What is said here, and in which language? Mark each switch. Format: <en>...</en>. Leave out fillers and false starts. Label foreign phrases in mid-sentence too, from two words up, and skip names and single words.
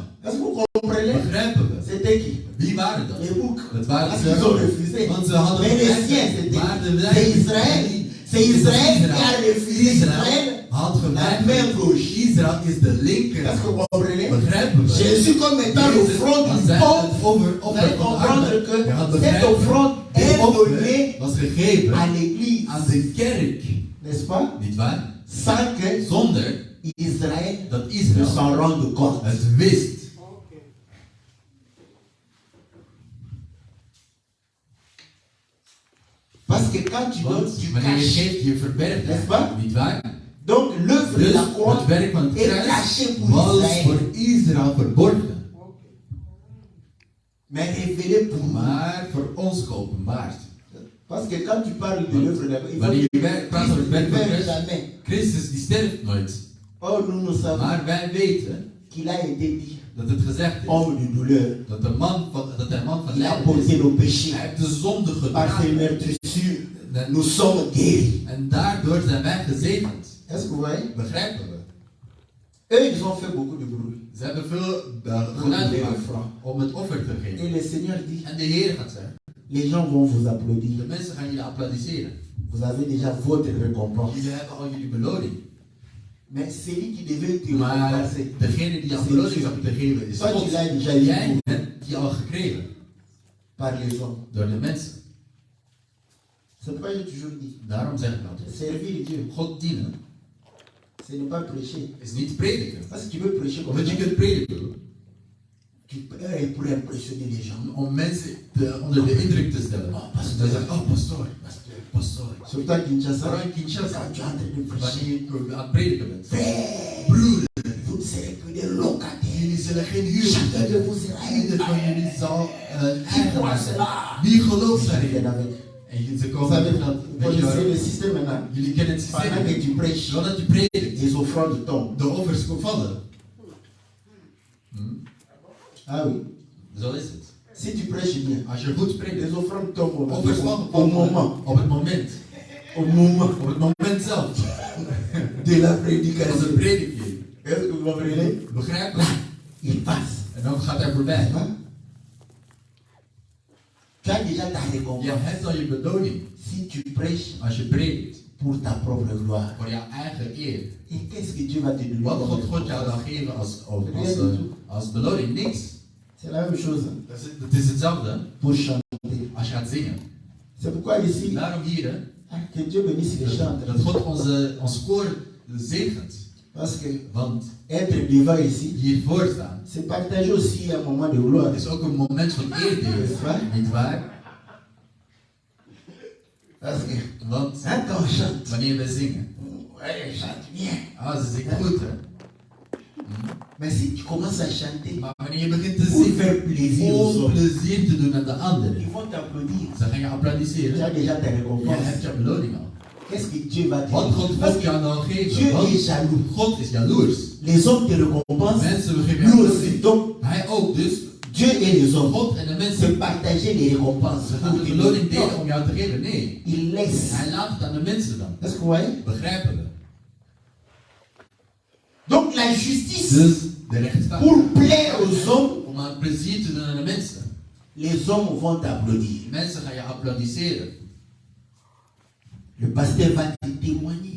<fr>Est-ce que vous comprenez?</fr> <nl>Begrijpen we?</nl> <fr>C'était qui?</fr> <nl>Wie waren dat?</nl> <fr>Les boucs.</fr> <nl>Het waren</nl> <fr>Parce</fr> <nl>ze.</nl> <fr>qu'ils ont refusé.</fr> <nl>Want ze hadden</nl> <fr>Mais les</fr> <nl>geweigerd.</nl> <fr>siens, c'était</fr> <nl>Maar de</nl> <fr>c'est</fr> <nl>wijzen-</nl> <fr>Israël. C'est Israël qui a refusé. Israël,</fr> <nl>had</nl> <fr>la main</fr> <nl>geweigerd.</nl> <fr>gauche.</fr> <nl>Israël is de linker.</nl> <fr>Est-ce que vous comprenez?</fr> <nl>Begrijpen we?</nl> <fr>Jésus, comme étant le front du peuple, vous allez comprendre que cette offrande est donnée</fr> <nl>was gegeven</nl> <fr>à l'église.</fr> <nl>aan de kerk.</nl> <fr>N'est-ce pas?</fr> <nl>Niet waar?</nl> <fr>Sans que</fr> <nl>Zonder</nl> <fr>Israël</fr> <nl>dat</nl> <fr>ne</fr> <nl>Israël</nl> <fr>s'en rende compte.</fr> <nl>het wist.</nl> <fr>Parce que quand tu donnes,</fr> <nl>Want</nl> <fr>tu</fr> <nl>wanneer je</nl> <fr>caches.</fr> <nl>geeft, je verbergt</nl> <fr>N'est-ce</fr> <nl>het.</nl> <fr>pas?</fr> <nl>Niet waar?</nl> <fr>Donc l'œuvre de</fr> <nl>Dus</nl> <fr>la croix</fr> <nl>het werk van het</nl> <fr>est</fr> <nl>kruis</nl> <fr>cachée pour</fr> <nl>was</nl> <fr>Israël,</fr> <nl>voor Israël verborgen.</nl> <fr>mais révélée pour nous.</fr> <nl>Maar voor ons geopenbaard.</nl> <fr>Parce que quand tu parles de l'œuvre d'abord, il faut</fr> <nl>Wanneer</nl> <fr>que</fr> <nl>je praat over het werk</nl> <fr>Christus</fr> <nl>van</nl> <fr>ne meurt</fr> <nl>Christus,</nl> <fr>jamais.</fr> <nl>Christus die sterft nooit.</nl> <fr>Or, nous savons</fr> <nl>Maar wij weten</nl> <fr>qu'il a été dit,</fr> <nl>dat het gezegd is</nl> <fr>homme de douleur.</fr> <nl>dat hij een man van</nl> <fr>Il a</fr> <nl>lijden</nl> <fr>porté</fr> <nl>is.</nl> <fr>nos péchés.</fr> <nl>Hij heeft de zonde</nl> <fr>Par ses</fr> <nl>gedragen.</nl> <fr>meurtrissures, nous sommes guéris.</fr> <nl>En daardoor zijn wij gezegend.</nl> <fr>Est-ce que vous voyez?</fr> <nl>Begrijpen we?</nl> <fr>Eux, ils ont fait beaucoup de bruit.</fr> <nl>Ze hebben veel</nl> <fr>Pour</fr> <nl>geluid</nl> <fr>les</fr> <nl>gemaakt</nl> <fr>offrandes.</fr> <nl>om het offer te</nl> <fr>Et</fr> <nl>geven.</nl> <fr>le Seigneur dit,</fr> <nl>En de Heer gaat zeggen,</nl> <fr>les gens vont vous</fr> <nl>de</nl> <fr>applaudir.</fr> <nl>mensen gaan jullie applaudisseren.</nl> <fr>Vous avez déjà votre récompense.</fr> <nl>Jullie hebben al jullie beloning.</nl> <fr>Mais celui qui devait te</fr> <nl>Maar</nl> <fr>récompenser,</fr> <nl>degene die jouw beloning zou moeten geven is</nl> <fr>toi tu</fr> <nl>God.</nl> <fr>l'as déjà</fr> <nl>Jij</nl> <fr>eu</fr> <nl>hebt die al gekregen</nl> <fr>par les hommes.</fr> <nl>door de mensen.</nl> <fr>C'est pourquoi j'ai toujours dit,</fr> <nl>Daarom zeg ik altijd,</nl> <fr>servir Dieu,</fr> <nl>God dienen</nl> <fr>ce n'est pas prêcher.</fr> <nl>is niet prediken.</nl> <fr>Parce que tu veux prêcher comme</fr> <nl>Want</nl> <fr>ça,</fr> <nl>je kunt prediken</nl> <fr>tu peux pour impressionner les gens.</fr> <nl>om mensen onder de indruk te stellen.</nl> <fr>Oh, pastor.</fr> <nl>Dan zeggen, oh pastoor, pastoor.</nl> <fr>Surtout à Kinshasa,</fr> <nl>Vooral in Kinshasa,</nl> <fr>quand tu es en train de prêcher,</fr> <nl>wanneer je aan het prediken bent.</nl> <fr>frère,</fr> <nl>Broeder,</nl> <fr>vous ne serez plus des locataires.</fr> <nl>jullie zullen geen huur</nl> <fr>Chacun de</fr> <nl>betalen.</nl> <fr>vous sera</fr> <nl>Ieder van jullie zal een</nl> <fr>Qui croit</fr> <nl>eigenaar zijn.</nl> <fr>cela?</fr> <nl>Wie gelooft</nl> <fr>Viens</fr> <nl>daarin?</nl> <fr>avec.</fr> <nl>En ze</nl> <fr>Vous</fr> <nl>komen</nl> <fr>savez,</fr> <nl>met dat,</nl> <fr>vous</fr> <nl>weet je</nl> <fr>connaissez</fr> <nl>wel,</nl> <fr>le système maintenant.</fr> <nl>jullie kennen het</nl> <fr>Pendant que</fr> <nl>systeem.</nl> <fr>tu prêches,</fr> <nl>Zodat je predikt,</nl> <fr>les offrandes tombent.</fr> <nl>de offers vallen.</nl> <fr>Ah oui.</fr> <nl>Zo is het.</nl> <fr>Si tu prêches bien,</fr> <nl>Als je goed predikt,</nl> <fr>les offrandes tombent</fr> <nl>offers</nl> <fr>au moment.</fr> <nl>op het moment.</nl> <fr>Au moment</fr> <nl>Op het moment zelf.</nl> <fr>de la</fr> <nl>Als een</nl> <fr>prédication.</fr> <nl>prediking.</nl> <fr>Est-ce que vous comprenez?</fr> <nl>Begrijp</nl> <fr>Là,</fr> <nl>je?</nl> <fr>il passe.</fr> <nl>En dan gaat hij voorbij.</nl> <fr>Hein? Tu as déjà ta</fr> <nl>Je</nl> <fr>récompense.</fr> <nl>hebt al je beloning</nl> <fr>Si tu prêches</fr> <nl>als je predikt</nl> <fr>pour ta propre gloire.</fr> <nl>voor jouw eigen eer.</nl> <fr>Et qu'est-ce que Dieu va te donner?</fr> <nl>Wat</nl> <fr>comme</fr> <nl>God jou</nl> <fr>récompense?</fr> <nl>dan geven als beloning? Niks.</nl> <fr>C'est la même chose</fr> <nl>Het is hetzelfde</nl> <fr>pour chanter.</fr> <nl>als je gaat zingen.</nl> <fr>C'est pourquoi ici,</fr> <nl>Daarom hier,</nl> <fr>que Dieu bénisse les chants.</fr> <nl>dat God ons koor zegent.</nl> <fr>Parce que</fr> <nl>Want</nl> <fr>être devant ici,</fr> <nl>hiervoor staan</nl> <fr>c'est partager aussi un moment de gloire.</fr> <nl>is ook een moment van eerdeel. Niet waar?</nl> <fr>Parce que</fr> <nl>Want</nl> <fr>quand on chante,</fr> <nl>wanneer we zingen,</nl> <fr>ouais, chante bien.</fr> <nl>ze zingen goed hè.</nl> <fr>Mais si tu commences à chanter</fr> <nl>Maar wanneer je begint te</nl> <fr>pour</fr> <nl>zingen</nl> <fr>faire plaisir aux</fr> <nl>om</nl> <fr>autres,</fr> <nl>plezier te doen aan de anderen,</nl> <fr>ils vont t'applaudir.</fr> <nl>dan ga je</nl> <fr>Tu</fr> <nl>applaudisseren.</nl> <fr>as déjà ta</fr> <nl>Je</nl> <fr>récompense.</fr> <nl>hebt je beloning al.</nl> <fr>Qu'est-ce que Dieu va te</fr> <nl>Wat God</nl> <fr>dire? Parce</fr> <nl>God</nl> <fr>que</fr> <nl>jou dan</nl> <fr>Dieu</fr> <nl>geven. Want</nl> <fr>est jaloux.</fr> <nl>God is jaloers.</nl> <fr>Les hommes te récompensent,</fr> <nl>Mensen geven</nl> <fr>nous</fr> <nl>jou</nl> <fr>aussi.</fr> <nl>beloning.</nl> <fr>Donc,</fr> <nl>Hij ook dus.</nl> <fr>Dieu et les hommes,</fr> <nl>God en de</nl> <fr>c'est</fr> <nl>mensen.</nl> <fr>partager les récompenses.</fr> <nl>Ze gaan de beloning delen om jou te geven. Nee.</nl> <fr>Il laisse.</fr> <nl>Hij laat het aan de mensen dan.</nl> <fr>Est-ce que vous voyez?</fr> <nl>Begrijpen we.</nl> <fr>Donc, la justice,</fr> <nl>Dus de rechtsstaat.</nl> <fr>pour plaire aux hommes,</fr> <nl>Om aan plezier te doen aan de mensen.</nl> <fr>les hommes vont t'applaudir.</fr> <nl>Mensen gaan je applaudisseren.</nl> <fr>Le pasteur va te témoigner.</fr>